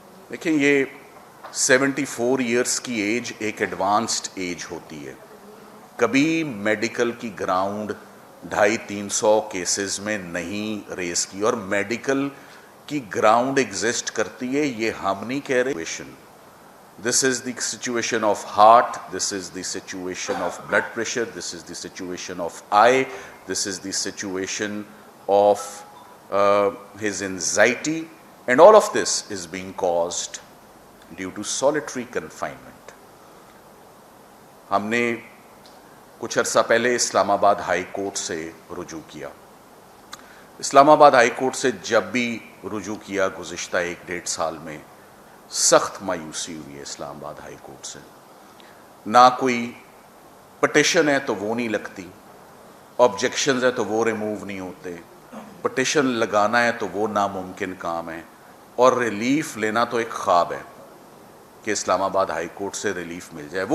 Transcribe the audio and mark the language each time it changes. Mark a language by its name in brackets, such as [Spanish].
[Urdu] دیکھیں یہ 74 ایئرس کی ایج ایک ایڈوانسڈ ایج ہوتی ہے. کبھی میڈیکل کی گراؤنڈ 250-300 کیسز میں نہیں ریز کی, اور میڈیکل کی گراؤنڈ ایگزسٹ کرتی ہے, یہ ہم نہیں کہہ رہے. [English] This is the situation of heart, this is the situation of blood pressure, this is the situation of eye, this is the situation of his anxiety, and all of this is being caused due to solitary confinement. [Urdu] ہم نے کچھ عرصہ پہلے اسلام آباد high court سے رجوع کیا. اسلام آباد ہائی کورٹ سے جب بھی رجوع کیا گزشتہ 1-1.5 سال میں سخت مایوسی ہوئی ہے اسلام آباد ہائی کورٹ سے. نہ کوئی پٹیشن ہے تو وہ نہیں لگتی, آبجیکشنز ہے تو وہ ریموو نہیں ہوتے, پٹیشن لگانا ہے تو وہ ناممکن کام ہے, اور ریلیف لینا تو ایک خواب ہے کہ اسلام آباد ہائی کورٹ سے ریلیف مل جائے.